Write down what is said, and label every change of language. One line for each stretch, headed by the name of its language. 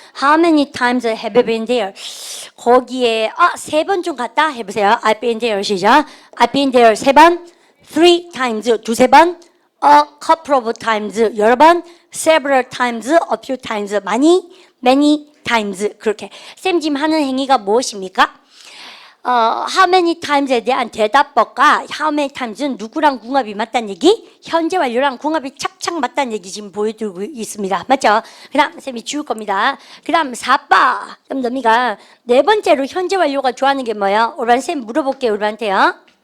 English: How many times have you been there?
Korean: 거기에 세 번 좀 갔다 해보세요.
English: I've been there. 시작. I've been there 세 번. Three times 두세 번. A couple of times 여러 번. Several times a few times many times.
Korean: 그렇게 쌤 지금 하는 행위가 무엇입니까? How many times에 대한 대답법과 how many times는 누구랑 궁합이 맞다는 얘기, 현재 완료랑 궁합이 착착 맞다는 얘기 지금 보여드리고 있습니다. 맞죠? 그 다음 쌤이 지울 겁니다. 그 다음 4바 너미가 네 번째로 현재 완료가 좋아하는 게 뭐야? 오란 쌤 물어볼게요. 우리한테요.